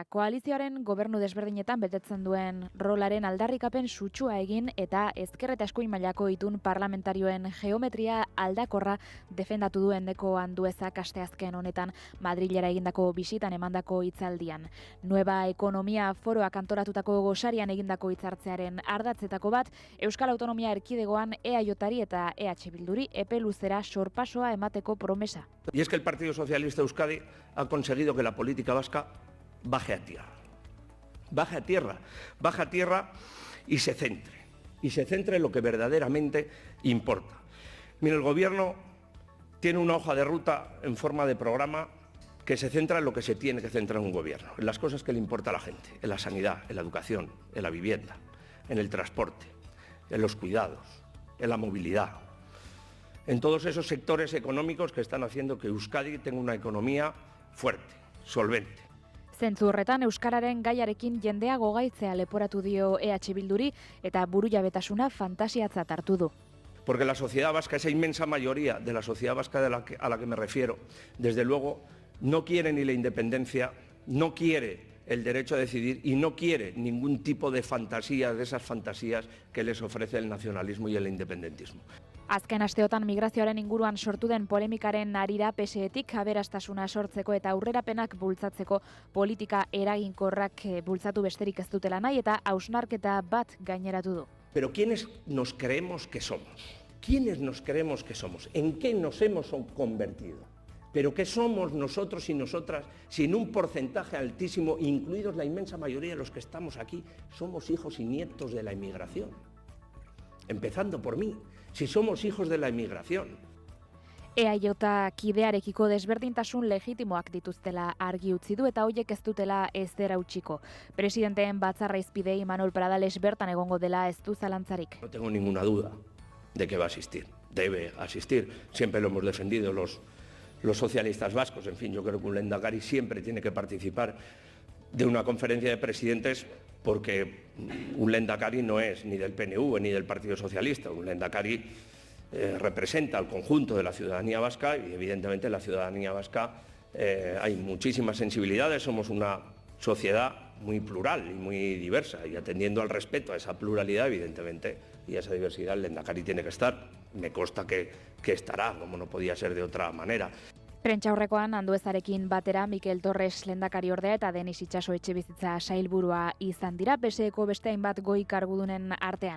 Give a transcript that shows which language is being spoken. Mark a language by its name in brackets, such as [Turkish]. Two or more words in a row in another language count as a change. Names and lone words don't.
[Basque] Koalizioaren gobernu desberdinetan betetzen duen rolaren aldarrikapen sutsua egin eta ezker eta eskuin mailako itun parlamentarioen geometria aldakorra defendatu duen deko Anduezak asteazken honetan Madrilera egindako bisitan emandako hitzaldian. Nueva Ekonomia Foroak antolatutako gosarian egindako hitzartzearen ardatzetako bat, Euskal Autonomia Erkidegoan EAJari eta EH Bilduri epe luzera sorpasoa emateko promesa. [Spanish] Y es que el Partido Socialista de Euskadi ha conseguido que la política vasca baje a tierra. Baje a tierra y se centre. y se centre en lo que verdaderamente importa. Mire, el Gobierno tiene una hoja de ruta en forma de programa que se centra en lo que se tiene que centrar un gobierno, en las cosas que le importa a la gente, en la sanidad, en la educación, en la vivienda, en el transporte, en los cuidados, en la movilidad, en todos esos sectores económicos que están haciendo que Euskadi tenga una economía fuerte, solvente. [Basque] Zentzu horretan euskararen gaiarekin jendea gogaitzea leporatu dio EH Bilduri eta burujabetasuna fantasiatzat hartu du. [Spanish] Porque la sociedad vasca, esa inmensa mayoría de la sociedad vasca a la que me refiero, desde luego no quiere ni la independencia, no quiere el derecho a decidir y no quiere ningún tipo de fantasías, de esas fantasías que les ofrece el nacionalismo y el independentismo. [Basque] Azken asteotan migrazioaren inguruan sortu den polemikaren harira PSEtik aberastasuna sortzeko eta aurrerapenak bultzatzeko politika eraginkorrak bultzatu besterik ez dutela nahi eta hausnarketa bat gaineratu du. [Spanish] Pero ¿quiénes nos creemos que somos? ¿Quiénes nos creemos que somos? ¿En qué nos hemos convertido? ¿Pero qué somos nosotros y nosotras si en un porcentaje altísimo, incluidos la inmensa mayoría de los que estamos aquí, somos hijos y nietos de la inmigración? Empezando por mí, si somos hijos de la inmigración. [Basque] EAJ kidearekiko desberdintasun legitimoak dituztela argi utzi du eta hoiek ez dutela ezer hautsiko. Presidenteen batzarra izpide Imanol Pradales bertan egongo dela ez du zalantzarik. [Spanish] No tengo ninguna duda de que va a asistir, debe asistir. Siempre lo hemos defendido los socialistas vascos. En fin, yo creo que un lehendakari siempre tiene que participar de una conferencia de presidentes porque un lehendakari no es ni del PNV ni del Partido Socialista. Un lehendakari representa al conjunto de la ciudadanía vasca y evidentemente la ciudadanía vasca hay muchísimas sensibilidades, somos una sociedad muy plural y muy diversa y atendiendo al respeto a esa pluralidad evidentemente y a esa diversidad el lehendakari tiene que estar, me consta que estará, como no podía ser de otra manera. [Basque] Prentsaurrekoan Anduezarekin batera Mikel Torres lehendakariordea eta Denis Itxaso etxebizitza sailburua izan dira PSEko beste hainbat goi kargudunen artean.